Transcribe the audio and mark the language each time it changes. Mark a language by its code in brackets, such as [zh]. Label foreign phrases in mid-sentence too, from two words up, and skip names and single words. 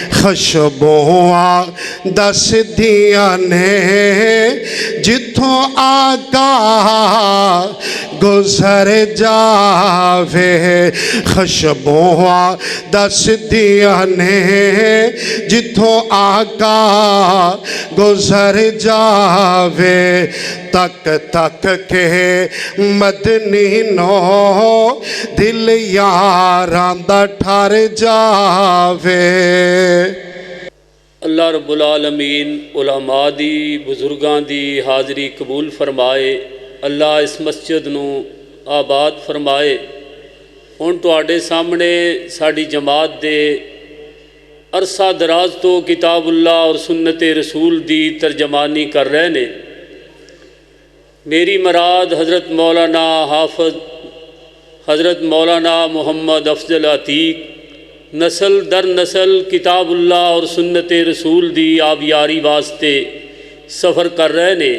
[pa] خوشبوآں دسدیاں نے جتھوں آقا گزر جاوے خوشبوآں دسدیاں نے جتھوں آقا گزر جاوے تک تک کے مدنی نو دل یاراں دا ٹھر جاوے. [ar] الله رب العالمين [pa] علما دی بزرگاں دی حاضری قبول فرمائے. اللہ اس مسجد نوں آباد فرمائے. ہن تہاڈے سامنے ساڈی جماعت دے عرصہ دراز تو کتاب اللہ اور سنت رسول دی ترجمانی کر رہے نے. میری مراد حضرت مولانا حافظ حضرت مولانا محمد افضل عتیق نسل در نسل کتاب اللہ اور سنت رسول دی آبیاری واسطے سفر کر رہے نے.